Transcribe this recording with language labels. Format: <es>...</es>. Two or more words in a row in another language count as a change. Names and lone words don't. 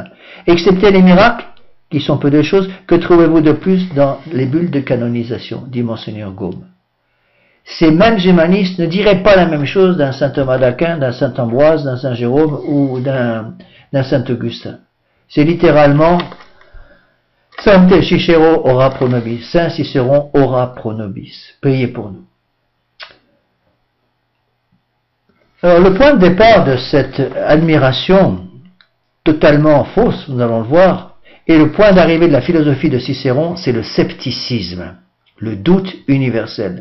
<fr>Excepté les miracles, qui sont peu de choses, que trouvez-vous de plus dans les bulles de canonisation, dit Monseigneur Gaume. Ces mêmes humanistes ne diraient pas la même chose d'un saint Thomas d'Aquin, d'un saint Ambroise, d'un saint Jérôme ou d'un saint Augustin. C'est littéralement</fr> <la>Sancte Cicero ora pro nobis,</la> <fr>Saint Cicéron</fr> <la>ora pro nobis,</la> <fr>priez pour nous. Alors le point de départ de cette admiration totalement fausse, nous allons le voir, et le point d'arrivée de la philosophie de Cicéron, c'est le scepticisme, le doute universel.</fr>